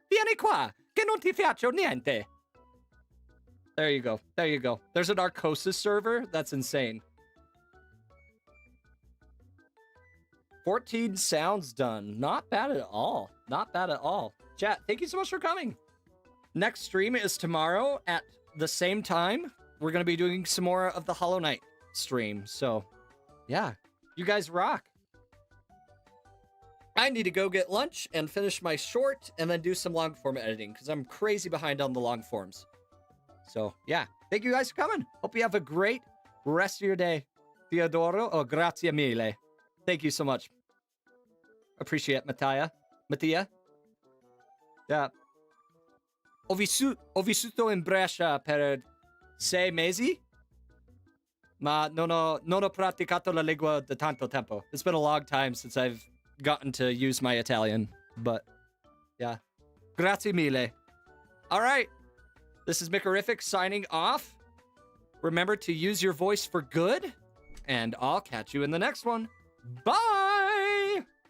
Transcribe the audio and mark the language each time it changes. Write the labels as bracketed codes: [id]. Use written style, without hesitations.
[it] Vieni qua, che non ti faccio niente. [en] There you go. There you go. There's an Arcosis server? That's insane. 14 sounds done. Not bad at all. Not bad at all. Chat, thank you so much for coming. Next stream is tomorrow at the same time. We're going to be doing some more of the Hollow Knight stream. So, yeah. You guys rock. I need to go get lunch and finish my short and then do some long form editing because I'm crazy behind on the long forms. So, yeah. Thank you guys for coming. Hope you have a great rest of your day. Teodoro, oh, [it] grazie mille. [en] Thank you so much. Appreciate it, Mattia. Yeah. [it] Ho vissuto in Brescia per 6 mesi, ma non ho praticato la lingua da tanto tempo. [en] It's been a long time since I've gotten to use my Italian, but yeah. [it] Grazie mille. [en] All right. This is Mikorific signing off. Remember to use your voice for good, and I'll catch you in the next one. Bye!